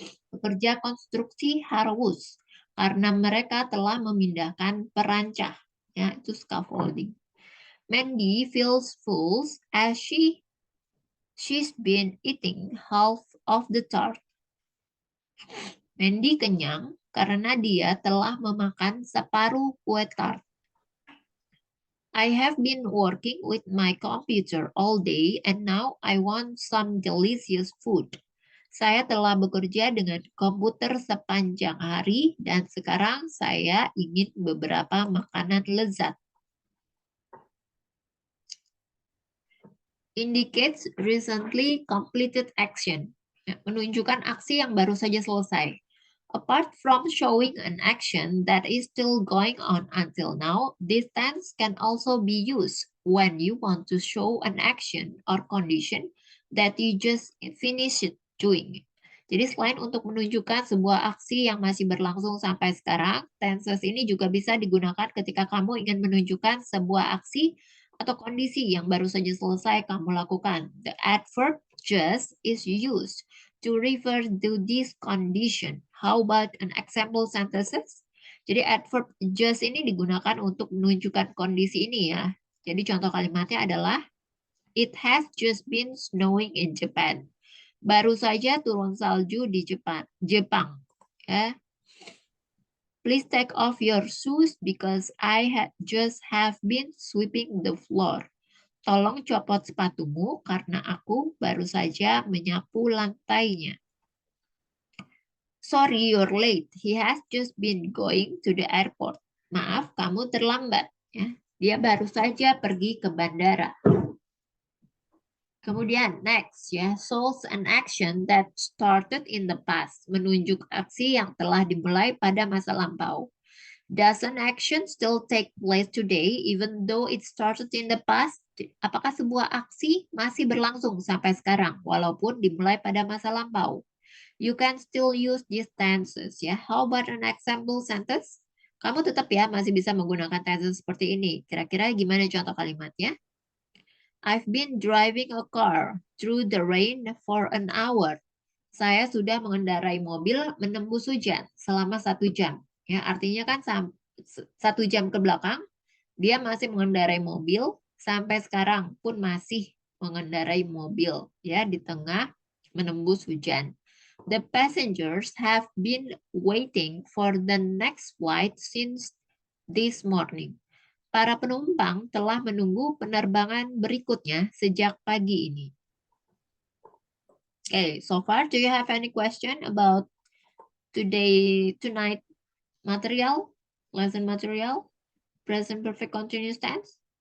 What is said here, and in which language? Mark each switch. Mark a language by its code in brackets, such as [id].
[id] Pekerja konstruksi haus karena mereka telah memindahkan perancah, ya itu scaffolding. [en] Mandy feels full as she's been eating half of the tart. [id] Mandy kenyang karena dia telah memakan separuh kue tart. [en] I have been working with my computer all day and now I want some delicious food. [id] Saya telah bekerja dengan komputer sepanjang hari dan sekarang saya ingin beberapa makanan lezat. [en] Indicates recently completed action. [id] Menunjukkan aksi yang baru saja selesai. [en] Apart from showing an action that is still going on until now, this tense can also be used when you want to show an action or condition that you just finished doing. [id] Jadi selain untuk menunjukkan sebuah aksi yang masih berlangsung sampai sekarang, tenses ini juga bisa digunakan ketika kamu ingin menunjukkan sebuah aksi atau kondisi yang baru saja selesai kamu lakukan. [en] The adverb just is used to refer to this condition. How about an example sentences? [id] Jadi adverb just ini digunakan untuk menunjukkan kondisi ini ya. Jadi contoh kalimatnya adalah [en] it has just been snowing in Japan. [id] Baru saja turun salju di Jepang. Ya. [en] Please take off your shoes because I just have been sweeping the floor. [id] Tolong copot sepatumu karena aku baru saja menyapu lantainya. [en] Sorry, you're late. He has just been going to the airport. [id] Maaf, kamu terlambat. Ya. Dia baru saja pergi ke bandara. Kemudian next ya, [en] shows an action that started in the past, [id] menunjuk aksi yang telah dimulai pada masa lampau. [en] Does an action still take place today even though it started in the past? [id] Apakah sebuah aksi masih berlangsung sampai sekarang walaupun dimulai pada masa lampau? [en] You can still use these tenses ya. How about an example sentence? [id] Kamu tetap ya masih bisa menggunakan tenses seperti ini. Kira-kira gimana contoh kalimatnya? [en] I've been driving a car through the rain for an hour. [id] Saya sudah mengendarai mobil menembus hujan selama 1 jam. Ya, artinya kan 1 jam ke belakang dia masih mengendarai mobil sampai sekarang pun masih mengendarai mobil ya di tengah menembus hujan. [en] The passengers have been waiting for the next flight since this morning. [id] Para penumpang telah menunggu penerbangan berikutnya sejak pagi ini. [en] Okay, so far, do you have any question about tonight material, lesson material, present perfect continuous tense?